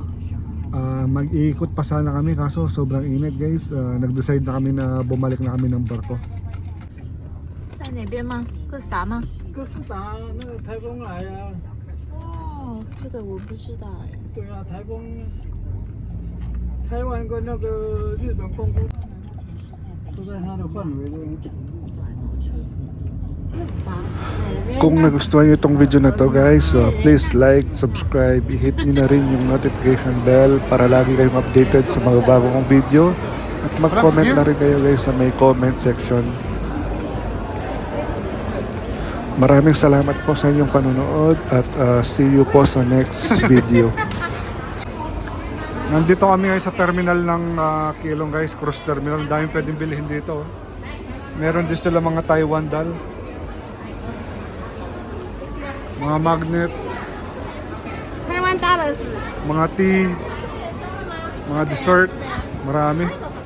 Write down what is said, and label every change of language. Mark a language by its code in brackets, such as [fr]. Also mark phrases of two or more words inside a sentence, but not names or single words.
[tl] Mag-iikot pa sana kami kaso sobrang init guys. Nag-decide na kami na bumalik na kami ng barko. [zh] 在哪边吗？哥斯达吗？哥斯达那个台风来啊，哦，这个我不知道哎。对啊，台风，台湾跟那个日本公布都在它的范围内。 [tl] Kung nagustuhan nyo itong video na to guys, [en] please like, subscribe, [tl] i-hit nyo na rin yung [en] notification bell [tl] para lagi kayong updated sa mga bagong video. At mag-comment na rin kayo guys sa may comment section. Maraming salamat po sa inyong panonood at [en] see you [tl] po sa [en] next video. [tl] Nandito kami ngayon sa terminal ng Keelung guys, [en] cruise terminal. [tl] Ang daming pwedeng bilhin dito. Meron din sila mga Taiwan doll, mga magnet, mga tea, mga dessert, marami.